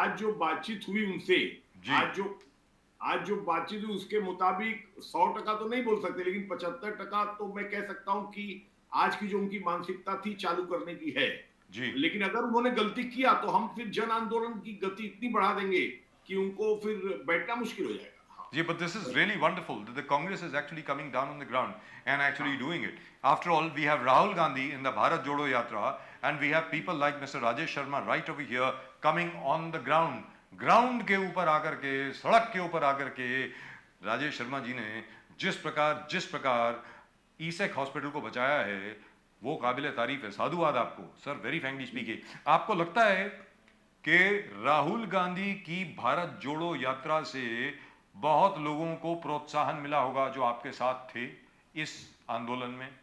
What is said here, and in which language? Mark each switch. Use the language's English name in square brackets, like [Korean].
[Hindi] आज जो बातचीत हुई उनसे, आज जो बातचीत हुई उसके मुताबिक 100% तो नहीं बोल सकते, लेकिन 75% तो मैं कह सकता हूं कि आज की जो उनकी मानसिकता थी चालू करने की है जी। लेकिन अगर उन्होंने गलती किया तो हम फिर जन आंदोलन की गति इतनी बढ़ा देंगे कि उनको फिर बैठना मुश्किल हो जाएगा। [English] Yeah, but this is really wonderful that the Congress is actually coming down on the ground and actually doing it. After all, we have Rahul Gandhi in the Bharat Jodo Yatra, and we have people like Mr. Rajesh Sharma right over here coming on the ground. [Hindi] Ground के ऊपर आकर के, सड़क के ऊपर आकर के राजेश शर्मा जी ने जिस प्रकार ईसेक हॉस्पिटल को बचाया है, वो काबिल तारीफ है। साधुवाद आपको सर, [English] Very frankly speaking. [Hindi] आपको लगता है कि राहुल गांधी की भारत जोड़ो यात्रा से बहुत लोगों को प्रोत्साहन मिला होगा जो आपके साथ थे इस आंदोलन में?